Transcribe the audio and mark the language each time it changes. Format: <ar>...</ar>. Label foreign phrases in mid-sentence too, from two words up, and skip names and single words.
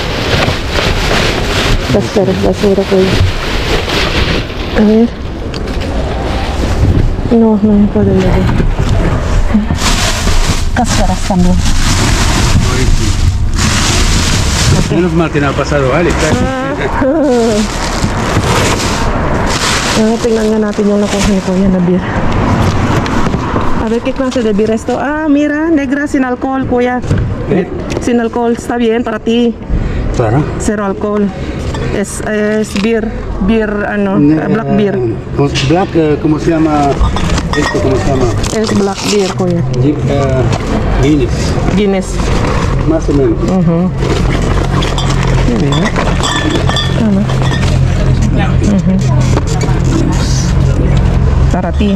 <es>Cáscaras, basura que a ver. No, no me puedo ver. Cáscaras también. Menos mal que no ha pasado Alex.</es> <tl>Tingnan nga natin yung nakuha ni Kuya na beer.</tl> <es>A ver qué clase de beer esto. Ah, mira, negra sin alcohol, Kuya. Sin alcohol, está bien para ti. Claro. Cero alcohol. Es beer, ano,</es> <en>black beer.</en> <es>Black, ¿cómo se llama? Esto, ¿cómo se llama? Es</es> <en>black beer,</en> <es>Kuya. Guinness. Guinness. Más o menos. Para ti.</es>